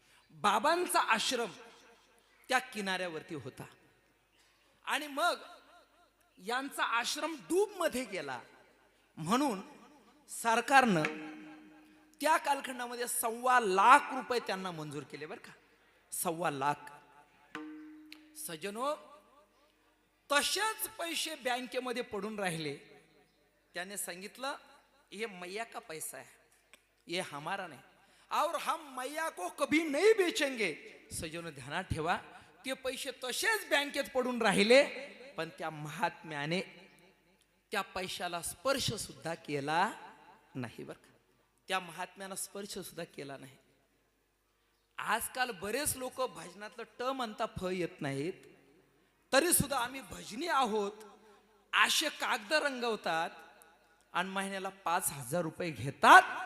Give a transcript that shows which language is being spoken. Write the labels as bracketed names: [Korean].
[Marathi] बाबांचा आश्रम त्या किनाऱ्यावरती होता आणि मग यांचा आश्रम डूबमध्ये गेला म्हणून सरकारनं त्या कालखंडामध्ये 1.25 लाख रुपये त्यांना मंजूर केले बरं का. 1.25 लाख. सज्जनो, तसेच पैसे बँकेमध्ये पडून राहिले. त्याने सांगितलं [Hindi] ये मैया का पैसा है, ये हमारा नहीं और हम मैया को कभी नहीं बेचेंगे. [Marathi] सज्जनो ध्यानात ठेवा, ते पैसे तसेच बँकेत पडून राहिले पण त्या महात्म्याने त्या पैशाला स्पर्श सुद्धा केला नाही बरं का. त्या महात्म्याला स्पर्श सुद्धा केला नाही. आजकाल बरेच लोक भजनातलं ट म्हणता फ येत नाहीत तरी सुद्धा आम्ही भजनी आहोत असे कागद रंगवतात आणि महिन्याला 5,000 रुपये घेतात.